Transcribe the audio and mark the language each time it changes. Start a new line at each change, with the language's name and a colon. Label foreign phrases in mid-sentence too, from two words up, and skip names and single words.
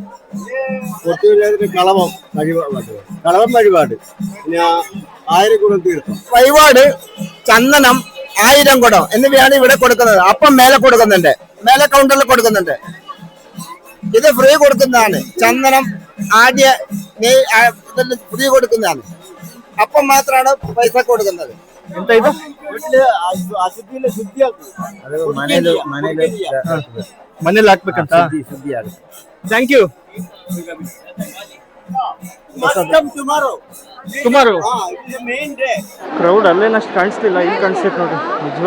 Malayalam: വഴിപാട് ചന്ദനം 1000 കുടം എന്നിവയാണ് ഇവിടെ കൊടുക്കുന്നത്. അപ്പം മേലെ കൊടുക്കുന്നുണ്ട്, മേലെ കൗണ്ടറിൽ കൊടുക്കുന്നുണ്ട്. ഇത് ഫ്രീ കൊടുക്കുന്നതാണ്. ചന്ദനം ആദ്യ ഫ്രീ കൊടുക്കുന്നതാണ്. അപ്പം മാത്രമാണ് പൈസ കൊടുക്കുന്നത്.
Kannada: ಎಂತ ಇದು? ಅಶುದ್ಧಿನ ಶುದ್ಧಿ ಮನೇಲಿ ಹಾಕ್ಬೇಕಂತ.
English: thank you.
Kannada: ಸುಮಾರು ಕ್ರೌಡ್ ಅಲ್ಲೇನಷ್ಟು ಕಾಣಿಸ್ತಿಲ್ಲ, ಇಲ್ಲಿ ಕಾಣಿಸ್ತೈತೆ ನೋಡಿ.